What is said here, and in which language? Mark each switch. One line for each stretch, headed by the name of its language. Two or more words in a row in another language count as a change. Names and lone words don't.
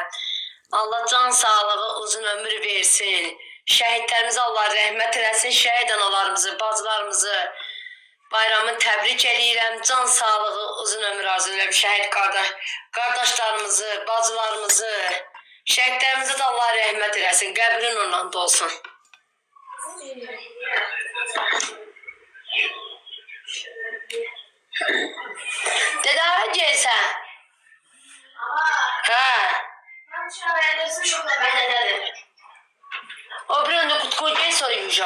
Azerbaijani: Allah can sağlığı, uzun ömür versin. Şəhidlərimizə Allah rəhmət eləsin, şəhid analarımızı, bacılarımızı bayramı təbrik edirəm. Can sağlığı, uzun ömür arzu edirəm, şəhid qardaşlarımızı, bacılarımızı. Şəhidlərimizə də Allah rəhmət eləsin, qəbrin ondan da olsun.
Turkish: Dede önceysen. Ha. O bir önde kutkuyu soruyormuşum.